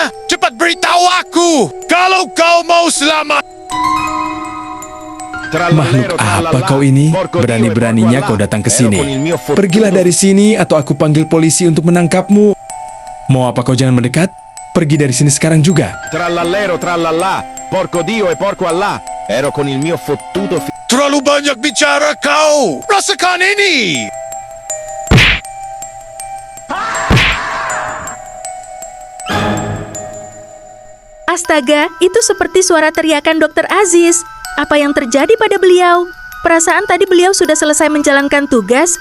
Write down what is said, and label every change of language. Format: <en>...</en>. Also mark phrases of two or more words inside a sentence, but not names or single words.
<id>Cepat beritahu aku kalau kau mau selamat. Makhluk apa kau ini? Berani-beraninya kau datang ke sini. Pergilah dari sini atau aku panggil polisi untuk menangkapmu. Mau apa kau jangan mendekat? Pergi dari sini sekarang juga.</id> <it>Trallallero trallallà, porco Dio e porco Allah. Ero con il mio fottuto</it> <id>Terlalu banyak bicara kau. Rasakan ini. Astaga, itu seperti suara teriakan Dr. Aziz. Apa yang terjadi pada beliau? Perasaan tadi beliau sudah selesai menjalankan tugas.</id>